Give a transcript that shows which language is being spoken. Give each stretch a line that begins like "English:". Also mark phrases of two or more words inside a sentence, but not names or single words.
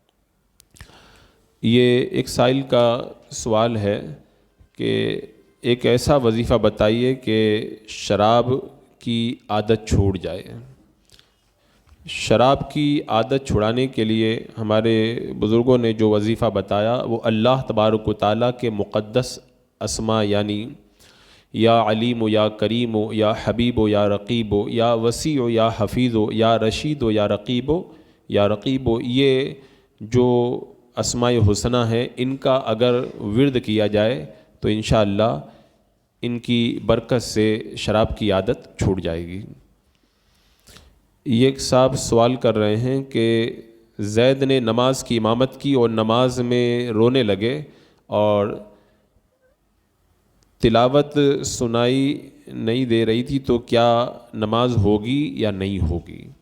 Urdu: یہ ایک سائل کا سوال ہے کہ ایک ایسا وظیفہ بتائیے کہ شراب کی عادت چھوٹ جائے۔ شراب کی عادت چھڑانے کے لیے ہمارے بزرگوں نے جو وظیفہ بتایا وہ
Arabic: اللہ تبارک و تعالیٰ
Urdu: کے مقدس اسماء، یعنی
Arabic: یا علیم و یا کریم و یا حبیب و یا رقیب و یا وسیع و یا حفیظ و یا رشید و یا رقیب و یا رقیب و،
Urdu: یہ جو اسماء حسنہ ہیں ان کا اگر ورد کیا جائے تو انشاءاللہ ان کی برکت سے شراب کی عادت چھوٹ جائے گی۔ یہ ایک صاحب سوال کر رہے ہیں کہ زید نے نماز کی امامت کی اور نماز میں رونے لگے اور تلاوت سنائی نہیں دے رہی تھی، تو کیا نماز ہوگی یا نہیں ہوگی؟